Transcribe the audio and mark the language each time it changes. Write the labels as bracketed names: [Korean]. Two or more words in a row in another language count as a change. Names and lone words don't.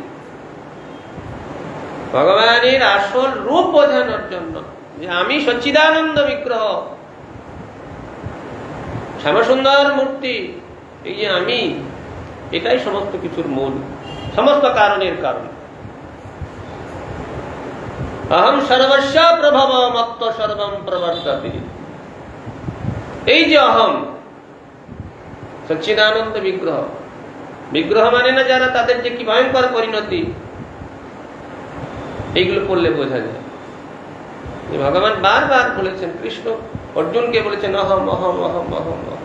[Bangla] ভগবানের আসল রূপ বোঝানোর জন্য যে আমি সচ্চিদানন্দ বিগ্রহ, শ্যামসুন্দর মূর্তি, এই যে আমি, এটাই সমস্ত কিছুর মূল, সমস্ত কারণের কারণ। [Sanskrit] অহম সর্বস্ব প্রভব মত্ত সর্বম প্রবর্ততে, [Bangla] এই যে অহম সচ্চিদানন্দ বিগ্রহ, বিগ্রহ মানে না যারা, তাদের যে কি ভয়ঙ্কর পরিণতি, এইগুলো পড়লে বোঝা যায়। ভগবান বারবার বলেছেন, কৃষ্ণ অর্জুনকে বলেছেন অহম অহম অহম অহম অহম।